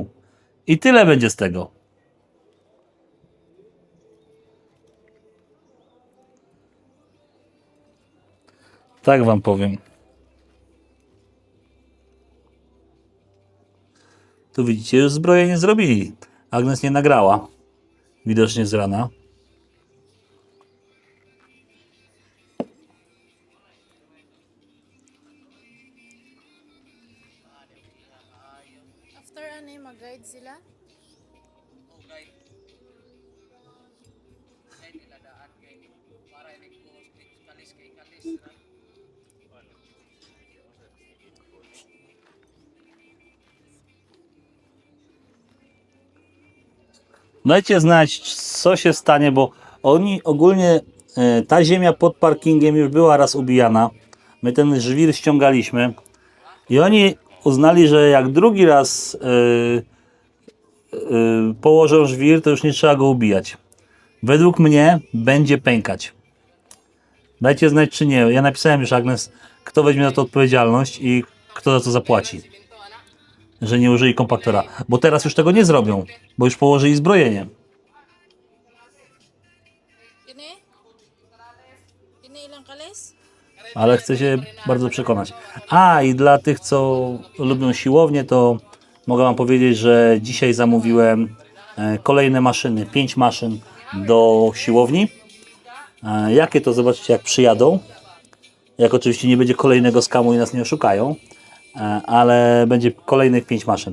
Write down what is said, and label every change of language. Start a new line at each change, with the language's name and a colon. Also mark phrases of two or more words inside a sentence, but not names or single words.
Polish: I tyle będzie z tego. Tak wam powiem. Tu widzicie, już zbrojenie zrobili. Agnes nie nagrała. Widocznie z rana.
Cebuano: After ano mag-guide sila? Okay. Ay, niladaan kay para ini ko kalis kay kalis.
Polish: Dajcie znać, co się stanie, bo oni ogólnie, ta ziemia pod parkingiem już była raz ubijana. My ten żwir ściągaliśmy i oni uznali, że jak drugi raz położą żwir, to już nie trzeba go ubijać. Według mnie będzie pękać. Dajcie znać, czy nie. Ja napisałem już, Agnes, kto weźmie za to odpowiedzialność i kto za to zapłaci. Że nie użyli kompaktora. Bo teraz już tego nie zrobią, bo już położyli zbrojenie.
Cebuano: Kini? Kini ilang kalis?
Polish: Ale chcę się bardzo przekonać. A i dla tych, co lubią siłownię, to mogę wam powiedzieć, że dzisiaj zamówiłem kolejne maszyny, 5 maszyn do siłowni. Jakie to zobaczycie jak przyjadą. Jak oczywiście nie będzie kolejnego skamu i nas nie oszukają, ale będzie kolejnych 5 maszyn.